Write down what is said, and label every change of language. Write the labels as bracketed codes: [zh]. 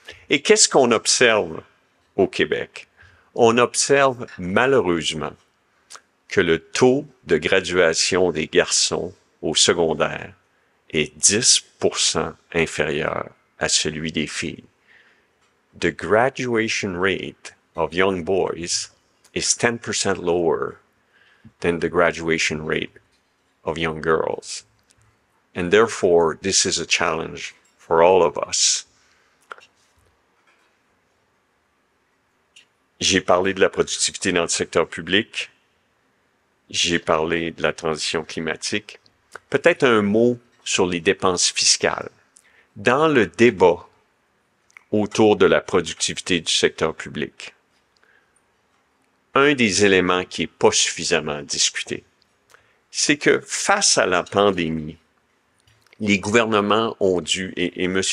[fr] Et qu'est-ce qu'on observe au Québec? On observe malheureusement que le taux de graduation des garçons au secondaire est 10% inférieur à celui des filles. [en] The graduation rate of young boys is 10% lower than the graduation rate of young girls. And therefore, this is a challenge for all of us. [fr] J'ai parlé de la productivité dans le secteur public. J'ai parlé de la transition climatique. Peut-être un mot sur les dépenses fiscales. Dans le débat autour de la productivité du secteur public, un des éléments qui n'est pas suffisamment discuté, c'est que face à la pandémie, les gouvernements ont dû, et M.